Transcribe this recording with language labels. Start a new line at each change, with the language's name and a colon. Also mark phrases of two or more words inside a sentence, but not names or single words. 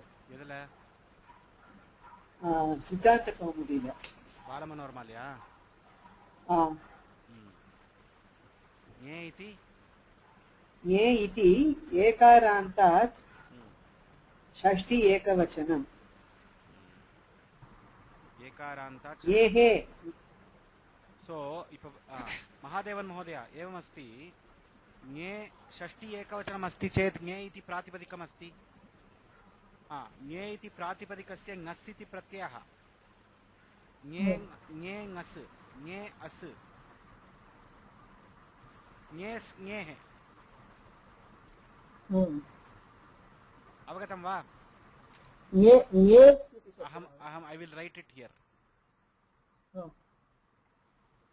Tamil: எதுல சித்தாந்த கௌமுதியில பாலமனோரமாலையா
Sanskrit: ए इति एकारान्तात् षष्ठी एकवचनम् एकारान्तात् येहे सो महादेवन् महोदय एवमस्ति ङे षष्ठी एकवचनम् अस्ति चेत् ङे इति प्रातिपदिकम् अस्ति ङे इति प्रातिपदिकस्य ङस् इति प्रत्ययः ङे ङे ङस् ङे अस् ङेस् ङेः अवगतं वा
English: yes अहम् I will write it here